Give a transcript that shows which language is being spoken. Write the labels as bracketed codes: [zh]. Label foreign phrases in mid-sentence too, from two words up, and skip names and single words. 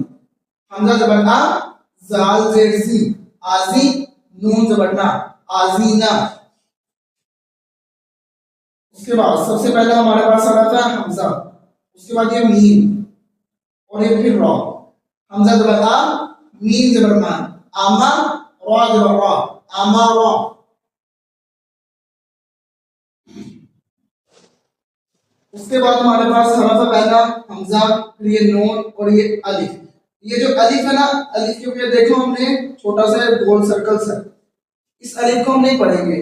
[ur] حمزہ زبر آ, زال زیر زی, آزی. نون زبر نا, آزینا. اس کے بعد سب سے پہلے ہمارے پاس آ رہا تھا حمزہ, اس کے بعد یہ میم اور یہ پھر را. حمزہ زبر آ, میم زبر ما, آما. را زبر را, آما را. اس کے بعد ہمارے پاس حرف پہلا حمزہ, پھر یہ نون اور یہ الف. یہ جو الف ہے نا, الف کیونکہ دیکھو ہم نے چھوٹا سا گول سرکل ہے, اس الف کو ہم نہیں پڑھیں گے.